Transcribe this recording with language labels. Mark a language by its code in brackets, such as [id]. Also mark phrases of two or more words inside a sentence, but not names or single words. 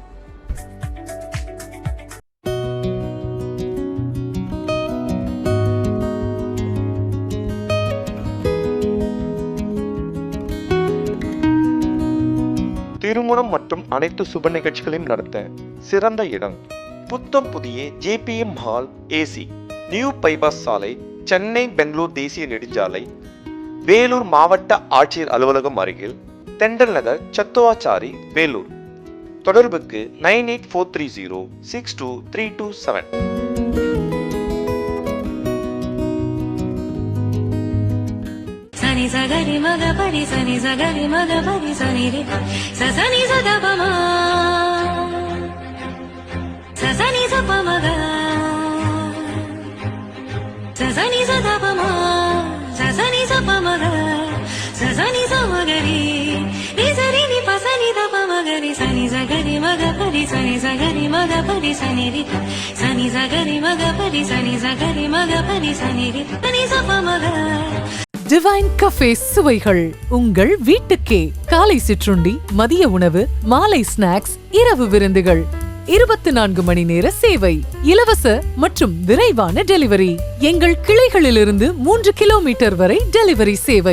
[ta] திருமணம் மற்றும் அனைத்து சுப நிகழ்ச்சிகளையும் நடத்த சிறந்த இடம் புத்தம் புதிய JPM ஹால் AC, நியூ பைபாஸ் சாலை, சென்னை பெங்களூர் தேசிய நெடுஞ்சாலை, வேலூர் மாவட்ட ஆட்சியர் அலுவலகம் அருகில், தெண்டல் நகர், சத்துவாச்சாரி, வேலூர். தொடர்புக்கு 9843062327. Sani sagari maga pari sani sagari maga pari sani re sa sani sa da pa ma sa sani sa pa maga sa sani sa da pa ma sa sani sa pa maga sa sani sa magari ni sari ni pa sani da pa magari sani sagari maga pari sani sagari maga pari sani re sani sagari maga pari sani sagari maga pari sani re sani sa pa maga. டிவைன் கஃபே சுவைகள் உங்கள் வீட்டுக்கே. காலை சிற்றுண்டி, மதிய உணவு, மாலை ஸ்நாக்ஸ், இரவு விருந்துகள், 24 மணி நேர சேவை, இலவச மற்றும் விரைவான டெலிவரி. எங்கள் கிளைகளிலிருந்து 3 கிலோமீட்டர் வரை டெலிவரி சேவை.